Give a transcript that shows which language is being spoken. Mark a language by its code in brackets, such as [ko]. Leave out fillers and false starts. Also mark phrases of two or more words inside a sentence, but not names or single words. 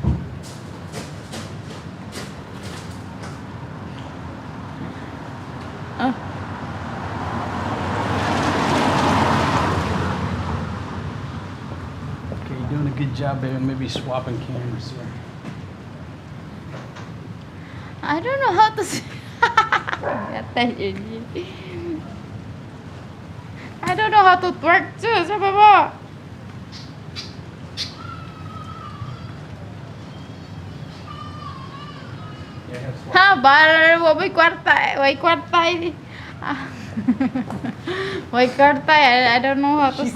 [en] Okay, you're doing a good job, baby. Maybe swapping cameras here. I don't know how to sing. I don't know how to twerk too. [tl] Sa baba. Ha, bar, may kwarta, may kwarta. May kwarta. [en] I don't know how to.